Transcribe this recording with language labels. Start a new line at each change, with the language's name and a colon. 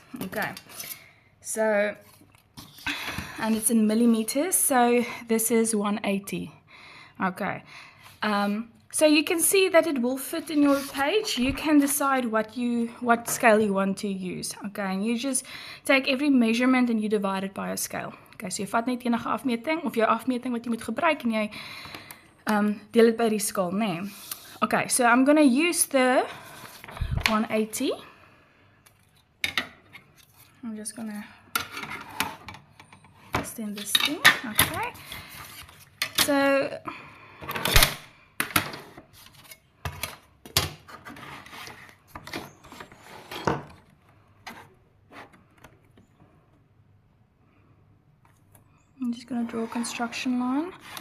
English: Okay, so, and it's in millimeters, so this is 180. Okay, so you can see that it will fit in your page. You can decide what scale you want to use. Okay, and you just take every measurement and you divide it by a scale.
Afrikaans: Okay, so jy vat net enige afmeting of jou afmeting wat jy moet gebruik en jy deel dit by die skaal, nee.
English: Okay, so I'm going to use the 180. I'm just going to extend this thing. Okay, so I'm just going to draw a construction line.